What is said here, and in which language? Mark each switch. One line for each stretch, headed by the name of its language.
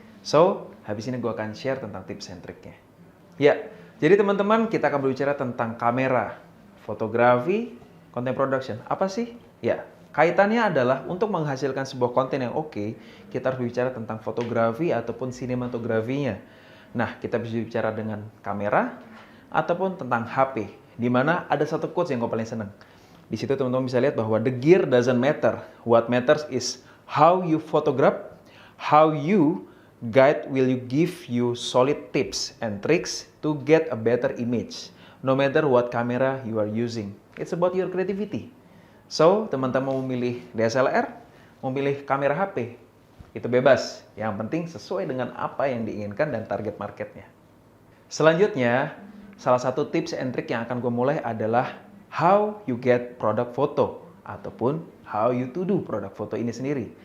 Indonesian: So, habis ini gue akan share tentang tips and triknya. Ya, jadi teman-teman kita akan berbicara tentang kamera, fotografi,
English: content production.
Indonesian: Apa sih? Ya, kaitannya adalah untuk menghasilkan sebuah konten yang oke, kita harus berbicara tentang fotografi ataupun sinematografinya. Nah, kita bisa bicara dengan kamera ataupun tentang HP. Di mana ada satu quotes yang gue paling seneng. Di situ teman-teman bisa lihat bahwa
English: the gear doesn't matter. What matters is how you photograph, how you guide will you give you solid tips and tricks to get a better image. No matter what camera you are using. It's about your creativity.
Indonesian: So, teman-teman memilih DSLR, memilih kamera HP, itu bebas. Yang penting sesuai dengan apa yang diinginkan dan target marketnya. Selanjutnya, salah satu tips and trick yang akan gue mulai adalah
English: how you get product photo
Indonesian: ataupun
English: how you to do product photo
Indonesian: ini sendiri.